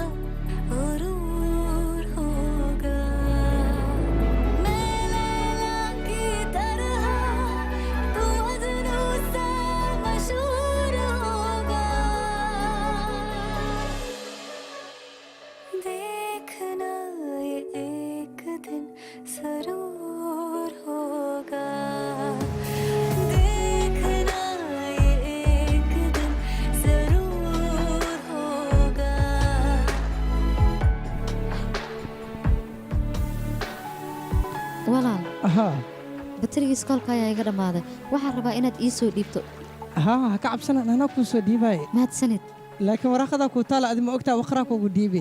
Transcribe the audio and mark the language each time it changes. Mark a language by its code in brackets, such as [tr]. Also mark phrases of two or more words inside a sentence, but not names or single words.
[hi] गुरूर होगा मैं लैला की तरह तू मजनू सा मशहूर होगा देखना ये एक दिन जरूर होगा देखना ये एक दिन जरूर होगा [so] walaal haa batarigii iskoolka ayaa iga dhammaaday waxaan rabaa inaad ii soo dhiibto haa ha ka cabsanan anaa kuu soo dhiibaaye mahadsanid laakiin waraaqadaa kuu taala adi ma ogtaa waqraa kuugu dhiibe